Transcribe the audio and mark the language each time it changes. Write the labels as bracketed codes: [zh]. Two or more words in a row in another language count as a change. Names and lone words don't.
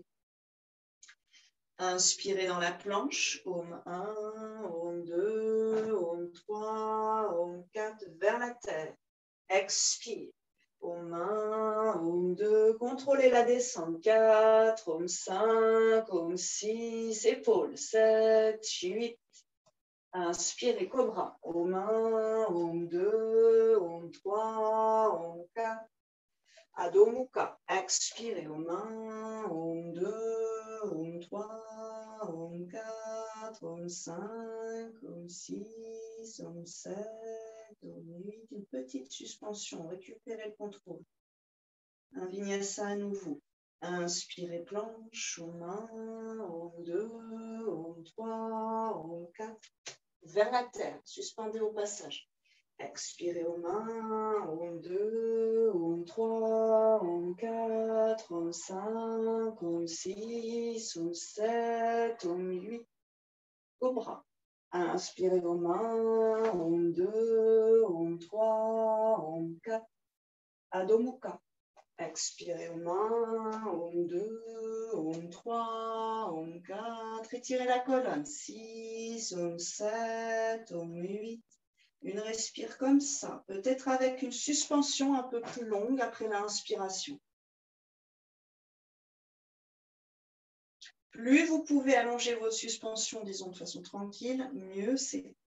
[fr] Inspirez dans la planche, Om 1, Om 2, Om 3, Om 4, vers la terre. Expire, Om 1, Om 2, contrôlez la descente, 4, Om 5, Om 6, épaules, 7, 8. Inspirez, cobra, Om 1, Om 2, Om 3, Om 4. Adho Mukha, expirez, Om 1, Om 2, Om 3, Om 4, Om 5, Om 6, Om 7, Om 8. Une petite suspension, récupérez le contrôle. Un vinyasa à nouveau. Inspirez, planche, Om 1, Om 2, Om 3, Om 4. Vers la terre, suspendez au passage. Expirez Om 1, Om 2, Om 3, Om 4, Om 5, Om 6, Om 7, Om 8. Cobra. Inspirez Om 1, Om 2, Om 3, Om 4. Adho Mukha. Expirez Om 1, Om 2, Om 3, Om 4. Étirez la colonne. 6, Om 7, Om 8. Une respire comme ça, peut-être avec une suspension un peu plus longue après l'inspiration. Plus vous pouvez allonger votre suspension, disons de façon tranquille, mieux c'est.